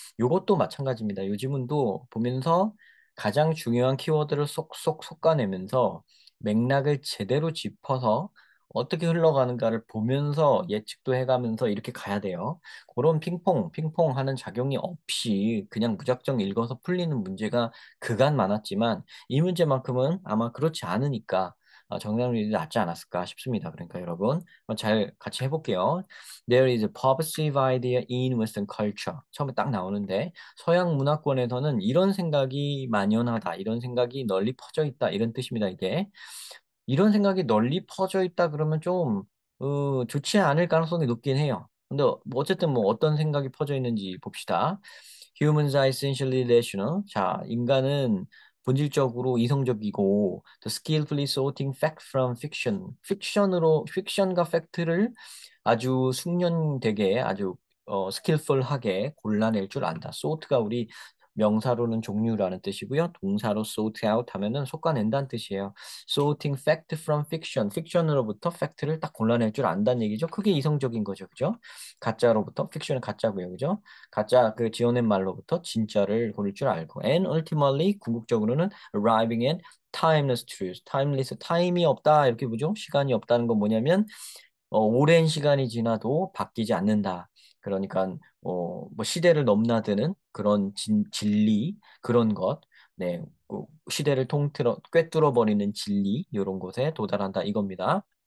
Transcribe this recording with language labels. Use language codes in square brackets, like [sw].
[ko] 요것도 마찬가지입니다. 요 지문도 보면서 가장 중요한 키워드를 쏙쏙 솎아내면서 맥락을 제대로 짚어서 어떻게 흘러가는가를 보면서 예측도 해가면서 이렇게 가야 돼요. 그런 핑퐁 하는 작용이 없이 그냥 무작정 읽어서 풀리는 문제가 그간 많았지만 이 문제만큼은 아마 그렇지 않으니까 정답률이 낮지 않았을까 싶습니다. 그러니까 여러분 잘 같이 해볼게요. [en] There is a pervasive idea in Western culture. [ko] 처음에 딱 나오는데 서양 문화권에서는 이런 생각이 만연하다. 이런 생각이 널리 퍼져 있다. 이런 뜻입니다. 이게. 이런 생각이 널리 퍼져 있다 그러면 좀 좋지 않을 가능성이 높긴 해요. 근데 뭐 어쨌든 뭐 어떤 생각이 퍼져 있는지 봅시다. [en] Humans are essentially rational. [ko] 자, 인간은 본질적으로 이성적이고 [en] the skillfully sorting fact from fiction. [ko] 픽션과 팩트를 아주 숙련되게 아주 스킬풀하게 골라낼 줄 안다. sort가 우리 명사로는 종류라는 뜻이고요. 동사로 sort out 하면은 솎아낸다는 뜻이에요. [en] sorting fact from fiction. [ko] 픽션으로부터 팩트를 딱 골라낼 줄 안다는 얘기죠. 그게 이성적인 거죠. 그죠? 가짜로부터 픽션은 가짜고요. 그죠? 가짜 그 지어낸 말로부터 진짜를 고를 줄 알고. [en] And ultimately [ko] 궁극적으로는 [en] arriving at timeless truth. [ko] timeless 타임이 없다. 이렇게 보죠. 시간이 없다는 건 뭐냐면 오랜 시간이 지나도 바뀌지 않는다. 그러니까 뭐 시대를 넘나드는 그런 진리 그런 것, 네, 그 시대를 통틀어 꿰뚫어 버리는 진리 이런 곳에 도달한다 이겁니다.